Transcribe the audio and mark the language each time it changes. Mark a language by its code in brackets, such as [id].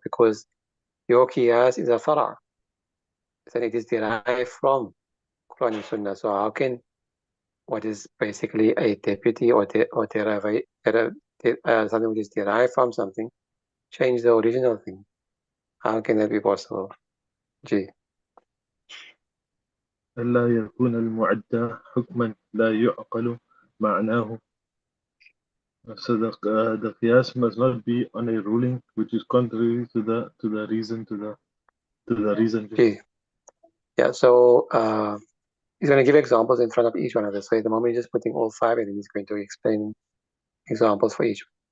[en] Because your qiyas is a fara', and it is derived from Quran and Sunnah. So how can what is basically a deputy or something which is derived from something change the original thing? How can that be possible? G. [ar] ألا يكون المعدى حكما لا يعقل معناه. [en] So the qiyas must not be on a ruling which is contrary to the reason to the reason. Okay. Yeah, so he's going to give examples in front of each one of us. So at the moment, he's just putting all five, and then he's going to explain examples for each.